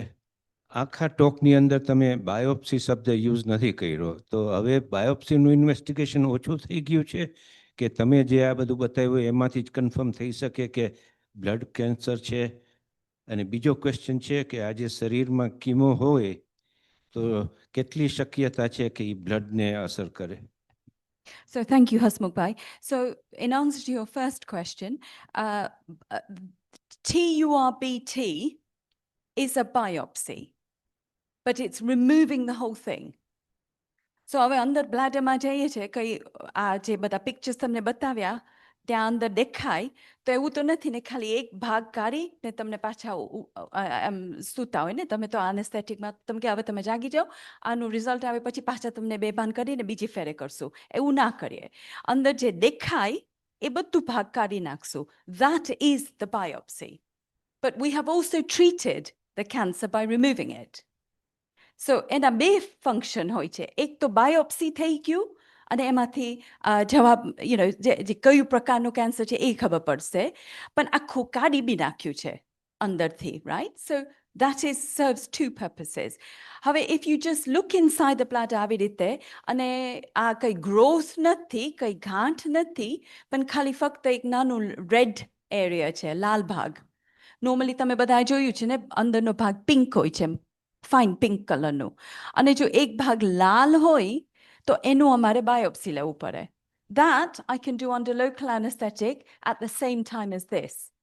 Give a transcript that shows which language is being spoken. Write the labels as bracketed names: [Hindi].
[Gujarati] આખા ટોકની અંદર તમે બાયોપ્સી શબ્દ યુઝ નથી કર્યો, તો હવે બાયોપ્સીનું ઇન્વેસ્ટિગેશન ઓછું થઈ ગયું છે કે તમે જે આ બધું બતાવ્યું એમાંથી જ કન્ફર્મ થઈ શકે કે બ્લડ કેન્સર છે? અને બીજો ક્વેશ્ચન છે કે આજે શરીરમાં કીમો હોય તો કેટલી શક્યતા છે કે એ બ્લડને અસર કરે? [English] So thank you, Hasmukh Bhai. So in answer to your first question, TURBT is a biopsy, but it's removing the whole thing. [Gujarati] So હવે અંદર બ્લાડરમાં જઈએ છે કઈ આ જે બધા પિક્ચર્સ તમને બતાવ્યા ત્યાં અંદર દેખાય તો એવું તો નથી ને ખાલી એક ભાગ કાઢી ને તમને પાછા એમ સૂતા હોય ને તમે તો આનેસ્થેટિકમાં તમે કે હવે તમે જાગી જાઓ આનું રિઝલ્ટ આવે પછી પાછા તમને બેભાન કરીને બીજી ફેરે કરશું એવું ના કરીએ. અંદર જે દેખાય એ બધું ભાગ કાઢી નાખશું. [English] That is the biopsy. But we have also treated the cancer by removing it. [Gujarati] So એના બે ફંક્શન હોય છે. એક તો બાયોપ્સી થઈ ગયું અને એમાંથી જવાબ જે કયું પ્રકારનું કેન્સર છે એ ખબર પડશે, પણ આખું કાઢી બી નાખ્યું છે અંદરથી, right? [English] So that serves 2 purposes. [Gujarati] હવે [English] if you just look inside the bladder [Gujarati] આવી રીતે અને આ કઈ growth નથી, કઈ ગાંઠ નથી, પણ ખાલી ફક્ત એક નાનું red area છે, લાલ ભાગ. Normally તમે બધા જોયું છે ને અંદરનો ભાગ પિંક હોય છે, ફાઇન પિંક કલરનું. અને જો એક ભાગ લાલ હોય તો એનું અમારે બાયોપ્સી લેવું પડે. [English] That I can do under local anesthetic at the same time as this.